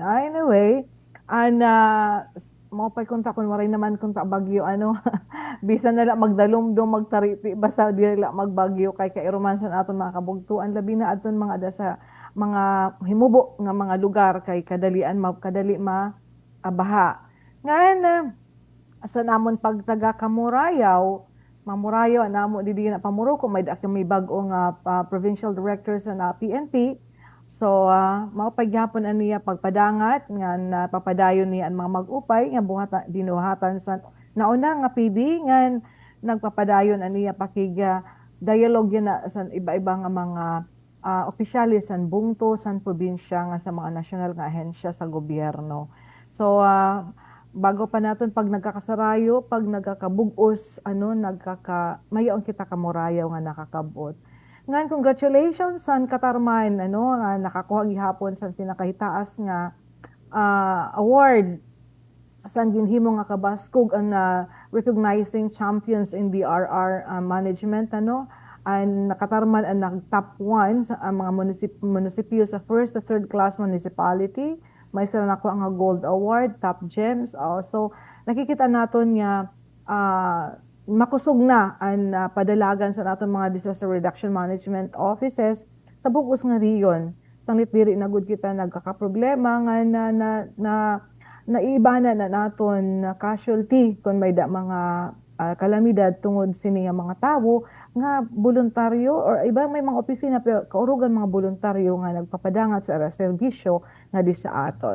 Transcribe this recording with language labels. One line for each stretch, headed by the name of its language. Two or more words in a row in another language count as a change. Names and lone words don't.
Waray: Anyway, mao pay kunta kun waray naman kunta bagyo bisan na lang magdalumdom magtariti basta dili lang magbagyo kay kairuman sa aton mga kabugtuan labi na aton mga ada sa mga himubo nga mga lugar kay kadali baha. Ngan sa namon pagtaga Kamurayaw, mamurayaw namo didi na pamuro ko may bag-o nga provincial director sa PNP. So mao pagyapon aniya pagpadangat nga papadayon niya ang mga mag-upay nga dinuhatan sa nauna nga PD nga nagpapadayon aniya pakiga dialogue na sa iba-iba nga mga opisyalis sa bungto sa probinsya nga sa mga nasyonal nga ahensya sa gobyerno. So bago pa naton pag nagkakasarayo, pag nagkakabugos, mayaon kita kamurayaw nga nakakabot. Ngan congratulations sa Katarman, nakakuha gihapon sa pinakahitaas nga award sa ginhimo nga kabaskog ang
English: recognizing champions in DRR management,
Waray: ang nakatarman ang nag-top 1 sa mga munisipyo sa
English: first to third class municipality.
Waray: May sila nakuha nga
English: gold award, top gems.
Waray: Also, nakikita naton nga makusog na ang padalagan sa naton mga disaster reduction management offices sa bugos nga riyon. Sanglit diri na gud kita nagkakaproblema nga naibana na naton casualty kung may mga kalamidad tungod sini nga mga tawo nga voluntaryo or iba may mga opisina pero kaurugan mga voluntaryo nga nagpapadangat sa serbisyo nga di sa aton.